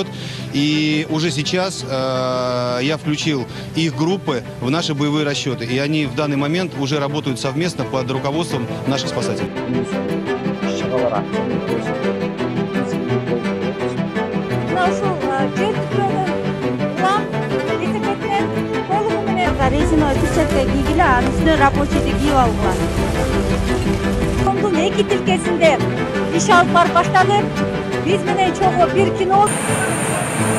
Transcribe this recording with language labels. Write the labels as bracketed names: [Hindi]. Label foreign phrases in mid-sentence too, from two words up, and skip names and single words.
[Russian] И уже сейчас я включил их группы в наши боевые расчеты, и они в данный момент уже работают совместно под руководством наших спасателей. [Kyrgyz] Резиновый перчатка кийгиле, анын үстүнө рабочийди кийип алган. Комдун эки тилкесинде иш алып барып баштадык. Биз менен чогуу бир кино.